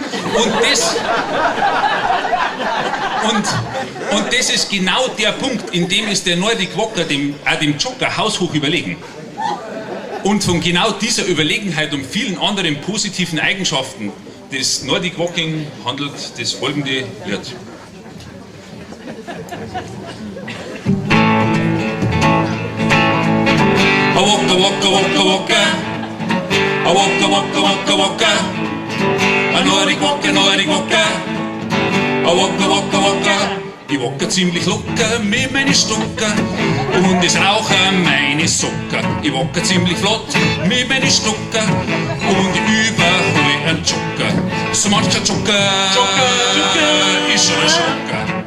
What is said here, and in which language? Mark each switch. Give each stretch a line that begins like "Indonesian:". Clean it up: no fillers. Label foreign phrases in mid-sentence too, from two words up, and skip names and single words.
German: Und das ist genau der Punkt, in dem ist der
English: Nordic Walker
German: dem Jogger haushoch überlegen. Und von genau dieser Überlegenheit und vielen anderen positiven Eigenschaften des
English: Nordic Walking
German: handelt das folgende Lied. A walka, walka, walka, walka. A walka, walka, walka, walka. A
English: Nordic Walker, Nordic Walker.
German: A walka, walka, walka. Ich walker ziemlich locker mit meinen Stocker und es rauchen meine Socker. Ich walker ziemlich flott mit meinen Stocker und ich überhol einen Jogger. So mancher Jogger ist schon ein Schocker.